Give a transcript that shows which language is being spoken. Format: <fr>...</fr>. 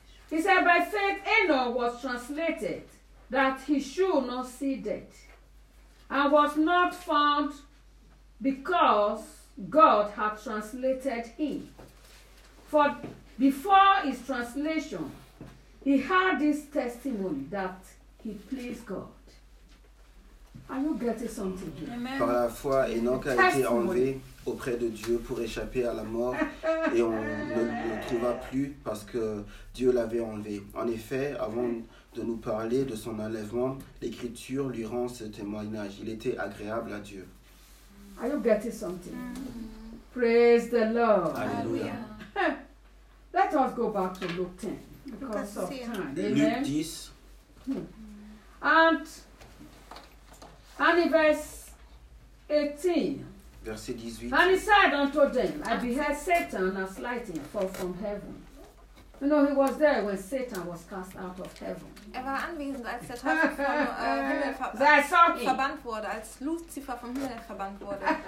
<en>He said, by faith Enoch was translated that he should not see death and was not found because God had translated him. For before his translation, he had this testimony that he pleased God.</en> <fr>Par la foi, Enoch a été enlevé auprès de Dieu pour échapper à la mort et on ne le trouva plus parce que Dieu l'avait enlevé. En effet, avant de nous parler de son enlèvement, l'Écriture lui rend ce témoignage. Il était agréable à Dieu.</fr> <en>Are you getting something? Mm-hmm. Praise the Lord.</en> <fr>Alléluia.</fr> <en>Let us go back to Luke 10 because of time. Luke 10. And in verse 18,</en> <fr>verset 18,</fr> <en>and he said unto them, I beheld Satan as lightning fall from heaven. You know, he was there when Satan was cast out of heaven.</en> <de>Er war anwesend, als der Teufel vom Himmel verbannt wurde, als Lucifer vom Himmel verbannt wurde.</de>